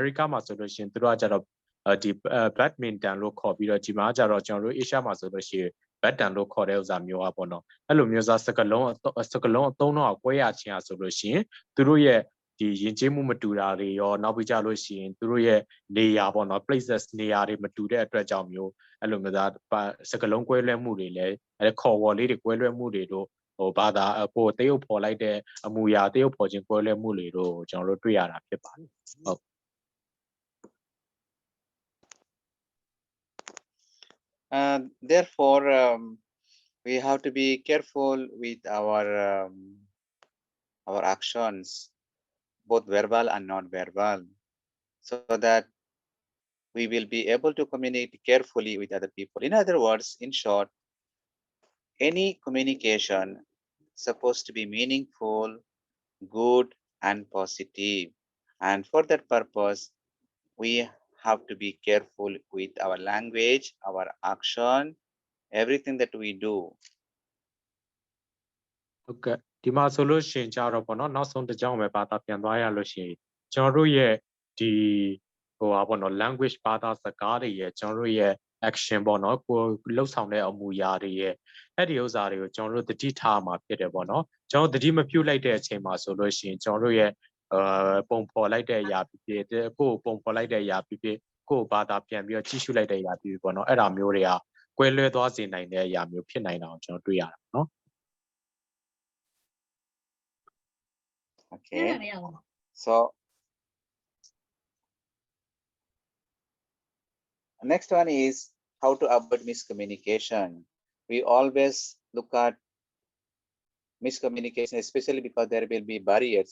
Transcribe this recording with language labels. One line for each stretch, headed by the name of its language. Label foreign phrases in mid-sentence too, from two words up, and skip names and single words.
Burmese: ရိကမှာဆိုလို့ရှိရင်သူတို့ကကြတော့ဒီ badminton လို့ခေါ်ပြီးတော့ဒီမှာကြတော့ကျွန်တော်တို့ Asia မှာဆိုလို့ရှိရင် badminton လို့ခေါ်တဲ့ဥစ္စာမျိုးอ่ะပေါ့နော်အဲ့လိုမျိုးစားစကလုံးအသုံးတော့ကွဲရချင်းอ่ะဆိုလို့ရှိရင်သူတို့ရဲ့ဒီယဉ်ကျေးမှုမတူတာတွေရောနောက်ပြီးကြလို့ရှိရင်သူတို့ရဲ့နေရာပေါ့နော် places နေရာတွေမတူတဲ့အတွက်ကြောင့်မျိုးအဲ့လိုမျိုးသားစကလုံးကွဲလွဲမှုတွေလည်းအဲ့ခေါ်ဝေါ်လေးတွေကွဲလွဲမှုတွေတို့ဟိုဘာသာပို့တရုပ်ဖော်လိုက်တဲ့အမူအရာတရုပ်ဖော်ခြင်းကွဲလွဲမှုတွေတို့ကျွန်တော်တို့တွေ့ရတာဖြစ်ပါတယ်ဟုတ်
English: Therefore, we have to be careful with our actions, both verbal and non-verbal, so that we will be able to communicate carefully with other people. In other words, in short, any communication is supposed to be meaningful, good, and positive. And for that purpose, we have to be careful with our language, our action, everything that we do.
Burmese: ဟုတ်ကဲ့ဒီမှာဆိုလို့ရှိရင်ကြတော့ပေါ့နော်နောက်ဆုံးတစ်ကြောင်းပဲဘာသာပြန်သွားရလို့ရှိရင်ကျွန်တော်တို့ရဲ့ဒီဟိုပါပေါ့နော် language ဘာသာစကားတွေရဲ့ကျွန်တော်တို့ရဲ့ action ပေါ့နော်ကို လှုပ်ဆောင်တဲ့အမူအရာတွေရဲ့အဲ့ဒီဥစ္စာတွေကိုကျွန်တော်တို့တတိထားမှာဖြစ်တယ်ပေါ့နော်ကျွန်တော်တတိမပြုတ်လိုက်တဲ့အချိန်မှာဆိုလို့ရှိရင်ကျွန်တော်တို့ရဲ့ပုံဖော်လိုက်တဲ့အရာဖြစ်ဖြစ်ကိုပုံဖော်လိုက်တဲ့အရာဖြစ်ဖြစ်ကိုဘာသာပြန်ပြီးတော့ကြည့်ရှုလိုက်တဲ့အရာဖြစ်ဖြစ်ပေါ့နော်အဲ့ဒါမျိုးတွေကကွဲလွဲသွားစေနိုင်တဲ့အရာမျိုးဖြစ်နိုင်တာကိုကျွန်တော်တွေ့ရတာနော်
English: Okay. So next one is how to avoid miscommunication. We always look at miscommunication, especially because there will be barriers.